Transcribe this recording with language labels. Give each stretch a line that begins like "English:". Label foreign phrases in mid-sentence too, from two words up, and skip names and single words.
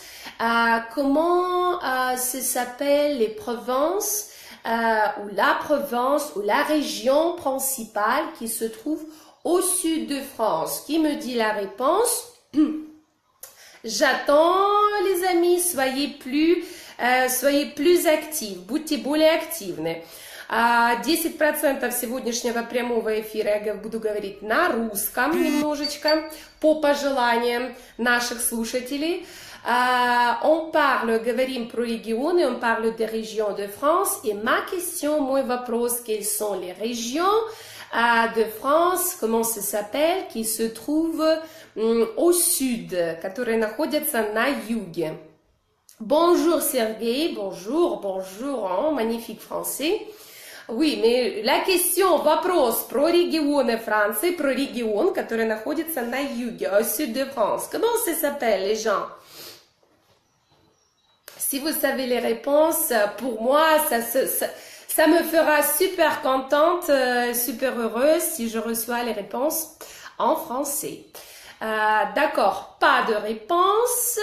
French: Comment ça s'appelle les provinces ou la province ou la région principale qui se trouve au sud de France? Qui me dit la réponse? J'attends les amis, soyez plus
Russian: активны, будьте более активны. 10% сегодняшнего прямого эфира я буду говорить на русском немножечко, по пожеланиям наших слушателей. Говорим про регионы,
French: on parle des régions de France. Et ma question,
Russian: мой вопрос,
French: quelles sont les régions de France, comment ça s'appelle, qui se trouvent au sud,
Russian: которые находятся на юге.
French: Bonjour Sergei, bonjour, hein, magnifique français. Oui, mais la question,
Russian: вопрос про регионы Франции, про регион, который находится на юге,
French: au sud de France. Comment ça s'appelle, les gens? Si vous savez les réponses, pour moi, ça me fera super contente, super heureuse si je reçois les réponses en français. D'accord, pas de réponse.